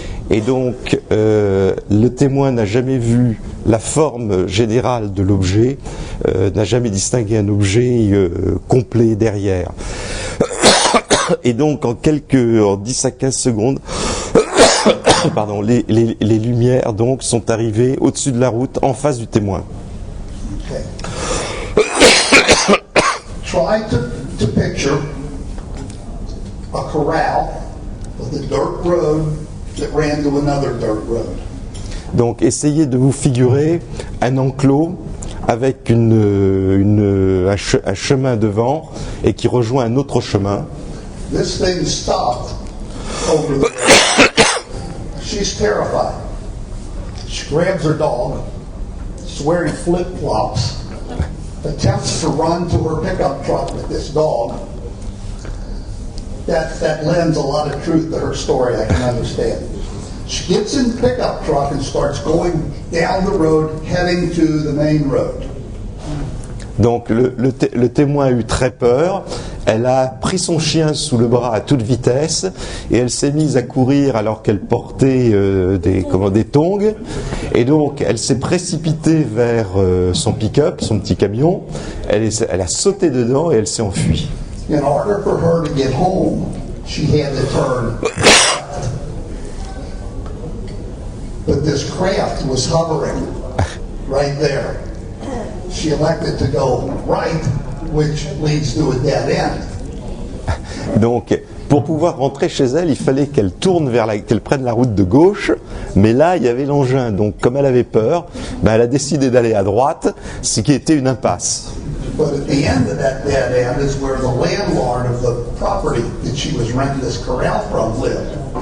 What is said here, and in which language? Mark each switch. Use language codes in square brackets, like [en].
[fr] Et donc le témoin n'a jamais vu la forme générale de l'objet, n'a jamais distingué un objet complet derrière. Et donc en 10 à 15 secondes, pardon, les lumières donc sont arrivées au-dessus de la route, en face du témoin. [en] Okay. Try to picture a corral with a dirt road that ran to another dirt road. [fr] Donc essayez de vous figurer un enclos avec un chemin devant et qui rejoint un autre chemin. [en] This thing stopped over the She's terrified. She grabs her dog. She's wearing flip-flops. Attempts to run to her pickup truck with this dog. That lends a lot of truth to her story, I can understand. She gets in the pickup truck and starts going down the road, heading to the main road. [fr] Donc le témoin a eu très peur, elle a pris son chien sous le bras à toute vitesse et elle s'est mise à courir alors qu'elle portait des tongs, et donc elle s'est précipitée vers son pick-up, son petit camion, elle a sauté dedans et elle s'est enfuie. [en] In order for her to get home, she had to turn left. But this craft was hovering right there. She elected to go right, which leads to a dead end. [fr] Donc, pour pouvoir rentrer chez elle, il fallait qu'elle tourne qu'elle prenne la route de gauche, mais là, il y avait l'engin. Donc, comme elle avait peur, elle a décidé d'aller à droite, ce qui était une impasse. [en] But at the end of that dead end is where the landlord of the property that she was renting this corral from lived.